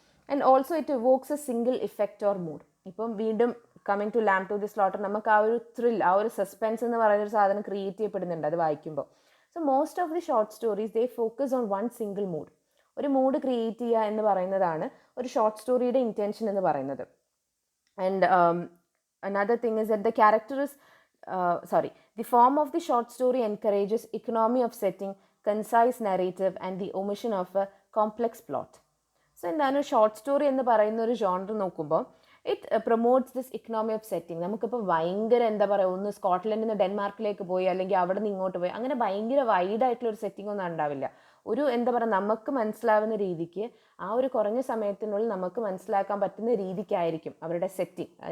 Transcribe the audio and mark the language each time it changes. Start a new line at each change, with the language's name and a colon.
English: And also it evokes a single effect or mood.
Malayalam: ഇപ്പം വീണ്ടും coming to lamp to the slaughter, നമുക്ക് ആ ഒരു ത്രിൽ, ആ ഒരു സസ്പെൻസ് എന്ന് പറയുന്നൊരു സാധനം ക്രിയേറ്റ് ചെയ്യപ്പെടുന്നുണ്ട് അത് വായിക്കുമ്പോൾ.
English: So most of the short stories they focus on one single mood.
Malayalam: ഒരു മൂഡ് ക്രിയേറ്റ് ചെയ്യുക എന്ന് പറയുന്നതാണ് ഒരു ഷോർട്ട് സ്റ്റോറിയുടെ ഇൻറ്റൻഷൻ എന്ന് പറയുന്നത്.
English: And another thing is that the character is the form of the short story encourages economy of setting, concise narrative and the omission of a complex plot.
Malayalam: So എന്താണ് short story എന്ന് പറയുന്ന ഒരു genre നോക്കുമ്പോൾ
English: It promotes this economy of setting.
Malayalam: നമുക്കിപ്പോൾ ഭയങ്കര എന്താ പറയുക, ഒന്ന് സ്കോട്ട്ലൻഡിൽ നിന്ന് ഡെൻമാർക്കിലേക്ക് പോയി അല്ലെങ്കിൽ അവിടെ നിന്ന് ഇങ്ങോട്ട് പോയി, അങ്ങനെ ഭയങ്കര വൈഡായിട്ടുള്ള ഒരു സെറ്റിംഗ് ഒന്നും ഉണ്ടാവില്ല. ഒരു എന്താ പറയുക നമുക്ക് മനസ്സിലാവുന്ന രീതിക്ക് ആ ഒരു കുറഞ്ഞ സമയത്തിനുള്ളിൽ നമുക്ക് മനസ്സിലാക്കാൻ പറ്റുന്ന രീതിക്കായിരിക്കും അവരുടെ സെറ്റിംഗ്.